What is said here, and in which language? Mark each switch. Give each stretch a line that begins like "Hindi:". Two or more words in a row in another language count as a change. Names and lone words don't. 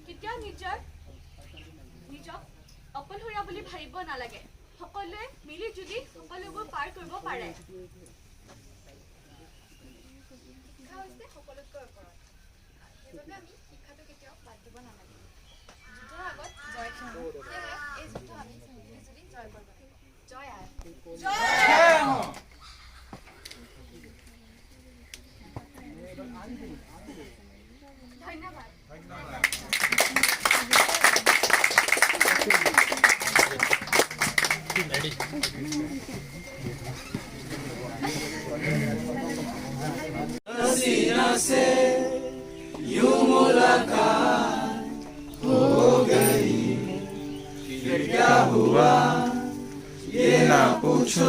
Assamese: কেতিয়াও নিজক অকলশৰীয়া বুলি ভাবিব নালাগে সকলোৱে মিলি জুলি সকলোবোৰ পাৰ কৰিব পাৰে শিক্ষা হৈছে সকলোতকৈ ওপৰত সেইবাবে আমি শিক্ষাটো কেতিয়াও বাদ দিব নালাগে যুদ্ধৰ আগত জয় ক্ষমা সেয়েহে এই যুদ্ধ আমি মিলি জুলি জয় কৰিব লাগিব জয় আই ধন্যবাদ
Hindi: हसीना से यूं मुलाकात हो गई फिर क्या हुआ ये ना पूछो